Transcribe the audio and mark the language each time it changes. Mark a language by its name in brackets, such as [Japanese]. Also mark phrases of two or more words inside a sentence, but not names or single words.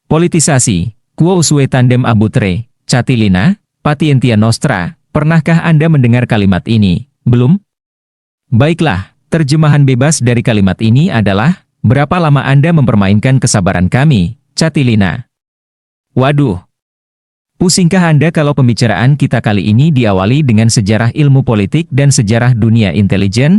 [Latin] Politisasi, quo usue tandem abutre, catilina, patientia nostra. [Indonesian] Pernahkah Anda mendengar kalimat ini? Belum? Baiklah, terjemahan bebas dari kalimat ini adalah, berapa lama Anda mempermainkan kesabaran kami, catilina? Waduh! Pusingkah Anda kalau pembicaraan kita kali ini diawali dengan sejarah ilmu politik dan sejarah dunia intelijen?